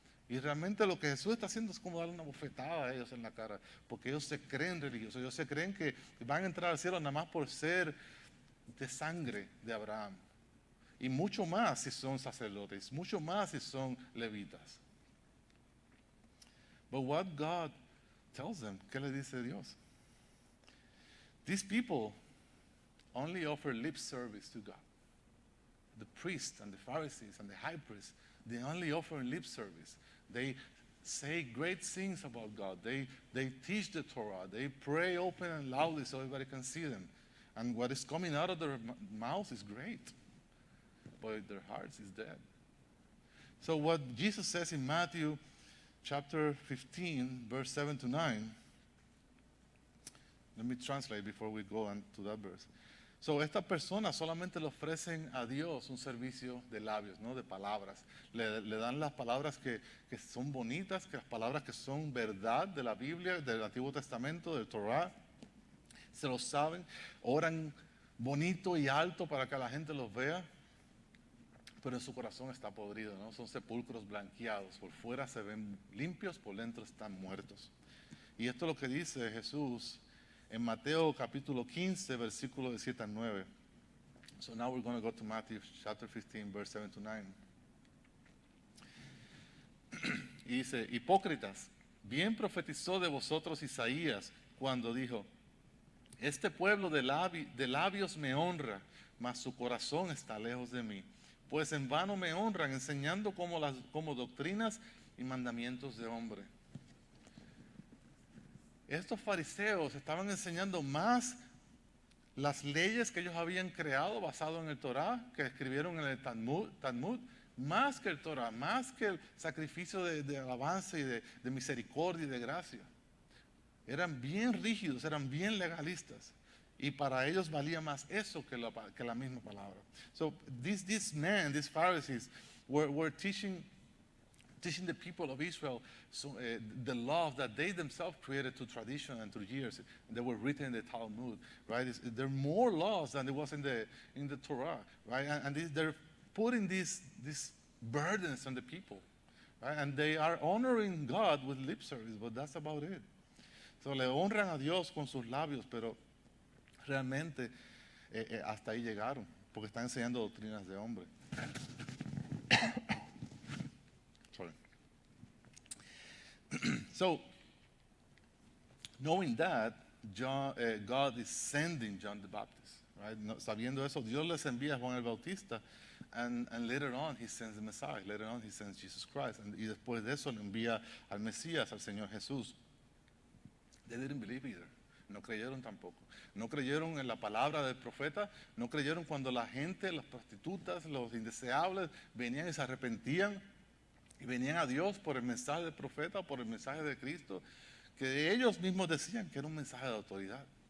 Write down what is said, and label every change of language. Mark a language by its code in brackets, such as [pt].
[es] Y realmente lo que Jesús está haciendo es como darle una bofetada a ellos en la cara, porque ellos se creen religiosos, ellos se creen que van a entrar al cielo nada más por ser de sangre de Abraham. Y mucho más si son sacerdotes, mucho más si son levitas. [en] But what God tells them, [es] ¿qué le dice Dios? [en] These people only offer lip service to God. The priests and the Pharisees and the high priests, they only offer lip service. They say great things about God. They teach the Torah. They pray open and loudly so everybody can see them. And what is coming out of their mouths is great. But their hearts is dead. So what Jesus says in Matthew chapter 15, verse 7 to 9, let me translate before we go on to that verse. [es] So estas personas solamente le ofrecen a Dios un servicio de labios, ¿no? De palabras. Le dan las palabras que son bonitas, que las palabras que son verdad de la Biblia, del Antiguo Testamento, del Torah. Se lo saben, oran bonito y alto para que la gente los vea. Pero en su corazón está podrido, ¿no? Son sepulcros blanqueados. Por fuera se ven limpios, por dentro están muertos. Y esto es lo que dice Jesús en Mateo capítulo 15, versículos de 7 al 9. [en] So now we're going to go to Matthew chapter 15, verse 7 to 9. [es] Y dice, hipócritas, bien profetizó de vosotros Isaías cuando dijo, este pueblo de labios me honra, mas su corazón está lejos de mí. Pues en vano me honran, enseñando como doctrinas y mandamientos de hombre. Estos fariseos estaban enseñando más las leyes que ellos habían creado basado en el Torah, que escribieron en el Talmud, más que el Torah, más que el sacrificio de alabanza y de misericordia y de gracia. Eran bien rígidos, eran bien legalistas. Y para ellos valía más eso que la misma palabra. [en] So these men, these Pharisees, were teaching the people of Israel the laws that they themselves created through tradition and through years. They were written in the Talmud, right? There are more laws than there was in the Torah, right? And they're putting these burdens on the people, right? And they are honoring God with lip service, but that's about it. [es] So le honran a Dios con sus labios, pero realmente hasta ahí llegaron, porque están enseñando doctrinas de hombre. [en] Sorry. So, knowing that, God is sending John the Baptist, right? [es] Sabiendo eso, Dios les envía a Juan el Bautista, [en] and later on he sends the Messiah, later on he sends Jesus Christ, [es] y después de eso le envía al Mesías, al Señor Jesús. [en] They didn't believe either. [es] No creyeron tampoco. No creyeron en la palabra del profeta. No creyeron cuando la gente, las prostitutas, los indeseables, venían y se arrepentían y venían a Dios por el mensaje del profeta, por el mensaje de Cristo, que ellos mismos decían que era un mensaje de autoridad.